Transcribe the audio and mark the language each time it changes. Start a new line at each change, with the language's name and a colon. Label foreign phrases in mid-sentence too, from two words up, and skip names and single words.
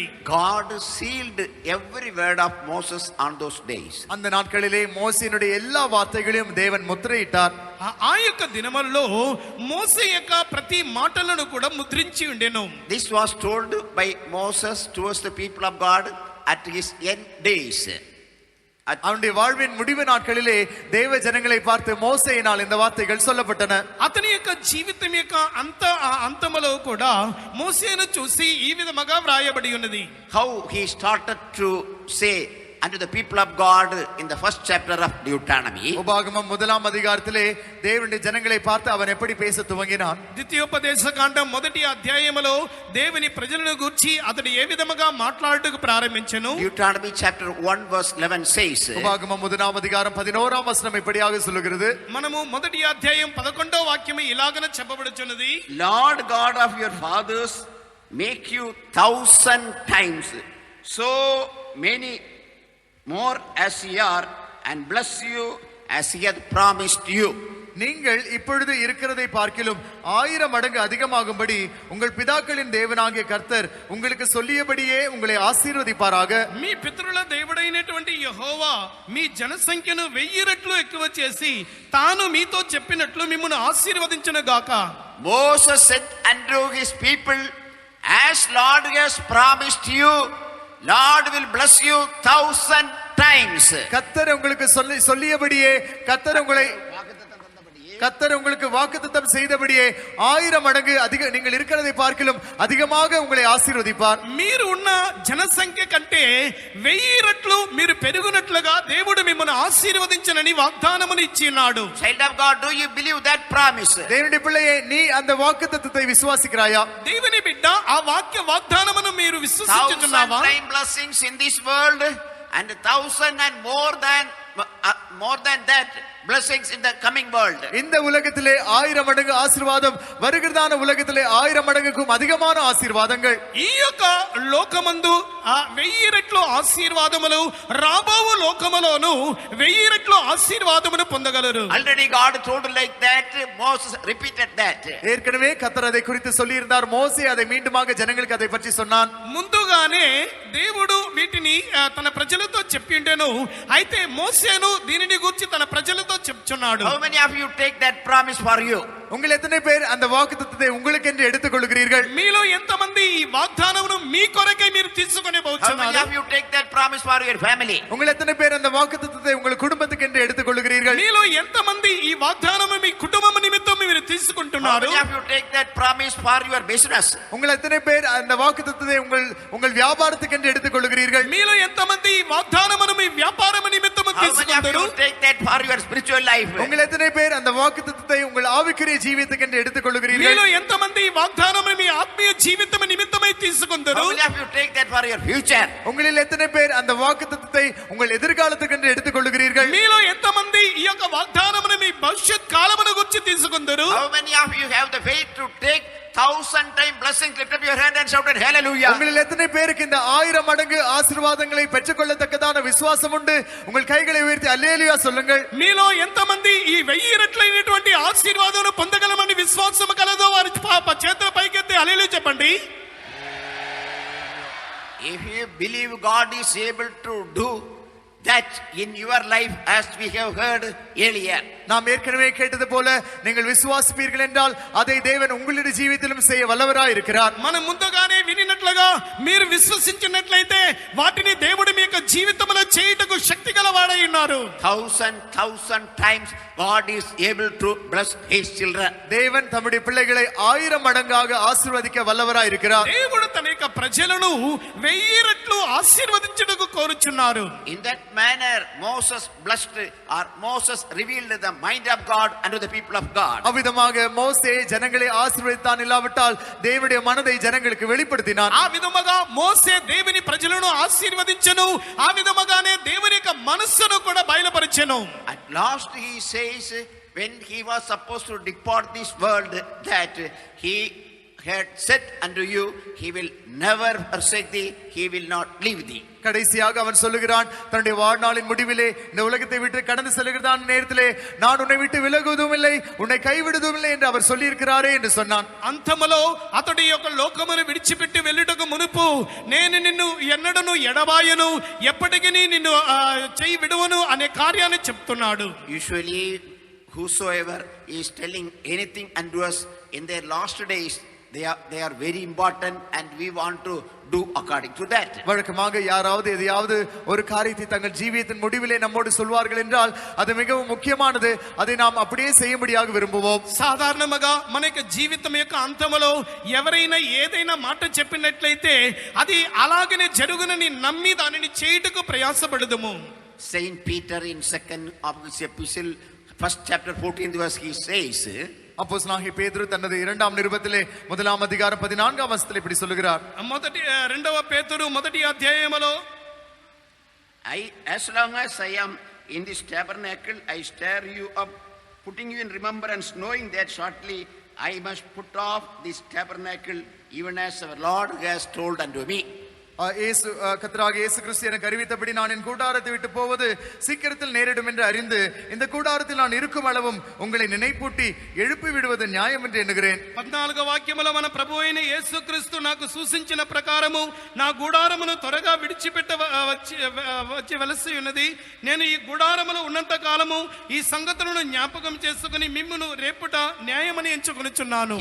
English: God sealed every word of Moses on those days.
Tamil: அந்த நாட்களிலே மோசேயினுடைய எல்லா வார்த்தைகளையும் தேவன் முத்திரையிட்டார்.
Telugu: ఆ యొక్క దినములలో మోసే యొక్క ప్రతి మాటలను కూడా ముద్రించి ఉండెను.
English: This was told by Moses towards the people of God at his end days.
Tamil: அவனுடைய வாழ்வின் முடிவு நாட்களிலே தேவ ஜனங்களை பார்த்து மோசேயினால் இந்த வார்த்தைகள் சொல்லப்பட்டன.
Telugu: అతని యొక్క జీవితం యొక్క అంతములో కూడా మోసేను చూసి ఈ విధముగా వ్రాయబడి ఉన్నది.
English: How he started to say unto the people of God in the first chapter of Deuteronomy.
Tamil: உபாகமம் 1ஆம் அதிகாரத்திலே தேவனுடைய ஜனங்களை பார்த்து அவன் எப்படி பேச துவங்கினான்.
Telugu: ద్వితీయోపదేశ కాండం 1వ అధ్యాయములో దేవుని ప్రజలను గురించి అతడు ఏ విధముగా మాట్లాడుటకు ప్రారంభించెను.
English: Deuteronomy chapter 1 verse 11 says.
Tamil: உபாகமம் 1ஆம் அதிகாரம் 11ஆம் வசனம் இப்படியாக சொல்லுகிறது.
Telugu: మనము 1వ అధ్యాయం 11వ వాక్యము ఇలాగన చెప్పబడుచున్నది.
English: Lord God of your fathers make you 1,000 times so many more as ye are, and bless you as he hath promised you.
Tamil: நீங்கள் இப்பொழுது இருக்கிறதை பார்க்கிலும் 1000 மடங்கு அதிகமாகும்படி உங்கள் பிதாக்களின் தேவனாகிய கர்த்தர் உங்களுக்கு சொல்லியபடியே உங்களை ஆசீர்வதிப்பாராக.
Telugu: మీ పితరుల దేవుడైనటువంటి యెహోవా మీ జనసంఖ్యను 1000 రెట్లు ఎక్కువ చేసి తాను మీతో చెప్పినట్లు మిమ్మును ఆశీర్వదించును గాక.
English: Moses said unto his people, as Lord has promised you, Lord will bless you 1,000 times.
Tamil: கர்த்தர் உங்களுக்கு சொல்லியபடியே கர்த்தர் உங்களுக்கு வாக்குத்தத்தம் செய்தபடியே 1000 மடங்கு அதிக நீங்கள் இருக்கிறதை பார்க்கிலும் அதிகமாக உங்களை ஆசீர்வதிப்பார்.
Telugu: మీరు ఉన్న జనసంఖ్య కంటే 1000 రెట్లు మీరు పెరుగునట్లుగా దేవుడు మిమ్మల్ని ఆశీర్వదించనని వాగ్దానమును ఇచ్చినాడు.
English: Child of God, do you believe that promise?
Tamil: தேவனுடைய பிள்ளையே, நீ அந்த வாக்குத்தத்தத்தை விசுவாசிக்கிறாயா?
Telugu: దేవుని బిడ్డ, బిడ్డ ఆ వాక్య వాగ్దానమును మీరు 1,000 విశ్వసించుచున్నావా?
English: time blessings in this world and 1,000 and more than that blessings in the coming world.
Tamil: இந்த உலகத்திலே 1000 மடங்கு ஆசீர்வாதம், வருகிறதான உலகத்திலே 1000 மடங்குக்கும் அதிகமான ஆசீர்வாதங்கள்.
Telugu: ఈ యొక్క లోకమందు 1000 రెట్లు ఆశీర్వాదములు, రాబోవు లోకములోను 1000 రెట్లు ఆశీర్వాదమును పొందగలరు.
English: Already God told like that, Moses repeated that.
Tamil: ஏற்கனவே கர்த்தர் அதை குறித்து சொல்லி இருந்தார். மோசே அதை மீண்டுமாக ஜனங்களுக்கு அதை பற்றி சொன்னான்.
Telugu: ముందుగానే దేవుడు వీటిని తన ప్రజలతో చెప్పిండెను. అయితే మోసేను దీనిని గురించి తన ప్రజలతో చెప్తున్నాడు.
English: How many of you take that promise for you?
Tamil: உங்கள் எத்தனை பேர் அந்த வாக்குத்தத்தத்தை உங்களுக்கென்று எடுத்துக் கொள்கிறீர்கள்?
Telugu: మీలో ఎంతమంది ఈ వాగ్దానమును మీ కొరకై మీరు తీసుకొని
English: How many
Telugu: పోతున్నారు?
English: of you take that promise for your family?
Tamil: உங்கள் எத்தனை பேர் அந்த வாக்குத்தத்தத்தை உங்கள் குடும்பத்துக்கென்று எடுத்துக் கொள்கிறீர்கள்?
Telugu: మీలో ఎంతమంది ఈ వాగ్దానము మీ కుటుంబం నిమిత్తం మీరు
English: How
Telugu: తీసుకుంటున్నారు?
English: many of you take that promise for your business?
Tamil: உங்கள் எத்தனை பேர் அந்த வாக்குத்தத்தத்தை உங்கள் வியாபாரத்துக்கென்று எடுத்துக் கொள்கிறீர்கள்?
Telugu: మీలో ఎంతమంది ఈ వాగ్దానమును మీ వ్యాపారము నిమిత్తము
English: How many of
Telugu: తీసుకుంటారు?
English: you take that for your spiritual life?
Tamil: உங்கள் எத்தனை பேர் அந்த வாக்குத்தத்தத்தை உங்கள் ஆவிக்குரிய ஜீவியத்துக்கென்று எடுத்துக் கொள்கிறீர்கள்?
Telugu: మీలో ఎంతమంది ఈ వాగ్దానము మీ ఆత్మీయ జీవితం నిమిత్తమై తీసుకుంటారు?
English: How many of you take that for your future?
Tamil: உங்களில் எத்தனை பேர் அந்த வாக்குத்தத்தத்தை உங்கள் எதிர்காலத்துக்கென்று எடுத்துக் கொள்கிறீர்கள்?
Telugu: మీలో ఎంతమంది ఈ యొక్క వాగ్దానమును మీ భవిష్యత్ కాలమును గురించి తీసుకుంటారు?
English: How many of you have the faith to take 1,000 time blessings? Lift up your hand and shout it, hallelujah.
Tamil: உங்களில் எத்தனை பேருக்கு இந்த 1000 மடங்கு ஆசீர்வாதங்களை பெற்றுக்கொள்ளத்தக்கதான விசுவாசம் உண்டு? உங்கள் கைகளை உயர்த்தி அல்லேலூயா சொல்லுங்கள்.
Telugu: మీలో ఎంతమంది ఈ 1000 రెట్లైనటువంటి ఆశీర్వాదాలను పొందగలమని విశ్వాసం కలదో వారి చేతుల పైకెత్తి హల్లెలూయా చెప్పండి.
English: If you believe God is able to do that in your life, as we have heard earlier,
Tamil: நாம் ஏற்கனவே கேட்டது போல நீங்கள் விசுவாசிப்பீர்கள் என்றால் அதை தேவன் உங்களுடைய ஜீவிதத்திலும் செய்ய வல்லவராய் இருக்கிறார்.
Telugu: మనం ముందుగానే వినినట్లుగా మీరు విశ్వసించినట్లయితే వాటిని దేవుడు మీ యొక్క జీవితంలో చేయుటకు శక్తి గలవాడై ఉన్నారు.
English: 1,000 times God is able to bless his children.
Tamil: தேவன் தம்முடைய பிள்ளைகளை 1000 மடங்காக ஆசீர்வதிக்க வல்லவராய் இருக்கிறார்.
Telugu: దేవుడు తన యొక్క ప్రజలను 1000 రెట్లు ఆశీర్వదించుటకు కోరుచున్నారు.
English: In that manner Moses blessed, or Moses revealed the mind of God unto the people of God.
Tamil: அவ்விதமாக மோசே ஜனங்களை ஆசீர்வதித்தான், இல்லாவிட்டால் தேவனுடைய மனதை ஜனங்களுக்கு வெளிப்படுத்தினான்.
Telugu: ఆ విధముగా మోసే దేవుని ప్రజలను ఆశీర్వదించెను. ఆ విధముగానే దేవుని యొక్క మనస్సును కూడా బయలుపరిచెను.
English: At last he says, when he was supposed to depart this world, that he had said unto you, he will never forsake thee, he will not leave thee.
Tamil: கடைசியாக அவன் சொல்லுகிறான், தன்னுடைய வாழ்நாளின் முடிவிலே இந்த உலகத்தை விட்டு கடந்து செல்கிறதான நேரத்திலே, நான் உன்னை விட்டு விலகுவதும் இல்லை, உன்னை கைவிடுவதும் இல்லை என்று அவர் சொல்லியிருக்கிறாரே என்று சொன்னான்.
Telugu: అంతములో అతడి యొక్క లోకమును విడిచిపెట్టి వెళ్ళుటకు మునుపు, నేను నిన్ను ఎన్నడను ఎడబాయను, ఎప్పటికీ నిన్ను చేయి విడువను అనే కార్యాన్ని చెప్తున్నాడు.
English: Usually whosoever is telling anything unto us in their last days, they are very important, and we want to do according to that.
Tamil: வழக்கமாக யாராவது எதையாவது ஒரு காரியத்தை தங்கள் ஜீவியத்தின் முடிவிலே நம்மோடு சொல்வார்கள் என்றால் அது மிகவும் முக்கியமானது, அதை நாம் அப்படியே செய்யும்படியாக விரும்புவோம்.
Telugu: సాధారణంగా మన యొక్క జీవితం యొక్క అంతములో ఎవరైనా ఏదైనా మాట చెప్పినట్లయితే అది అలాగనే జరుగునని నమ్మి దానిని చేయుటకు ప్రయాసపడదుము.
English: Saint Peter in second of his epistle, first chapter 14th verse, he says,
Tamil: அப்போஸ்தலனாகிய பேதுரு தனது 2ஆம் நிருபத்திலே 1ஆம் அதிகாரம் 14ஆம் வசனத்தில் இப்படி சொல்லுகிறார்.
Telugu: రెండవ పేతురు మొదటి అధ్యాయములో,
English: as long as I am in this tabernacle, I stir you up, putting you in remembrance, knowing that shortly I must put off this tabernacle, even as our Lord has told unto me.
Tamil: கர்த்தராகிய இயேசு கிறிஸ்து எனக்கு அறிவித்தபடி நான் என் கூடாரத்தை விட்டு போவது சீக்கிரத்தில் நேரிடும் என்று அறிந்து இந்த கூடாரத்தில் நான் இருக்கும் அளவும் உங்களை நினைப்பூட்டி எழுப்பி விடுவது நியாயம் என்று எண்ணுகிறேன்.
Telugu: 14వ వాక్యములో మన ప్రభు అయిన యేసుక్రీస్తు నాకు సూచించిన ప్రకారము నా గుడారమును త్వరగా విడిచిపెట్ట వచ్చి వెలసి ఉన్నది. నేను ఈ గుడారములో ఉన్నంత కాలము ఈ సంగతులను జ్ఞాపకం చేసుకుని మిమ్మును రేపుట న్యాయమని ఎంచుకొనుచున్నాను.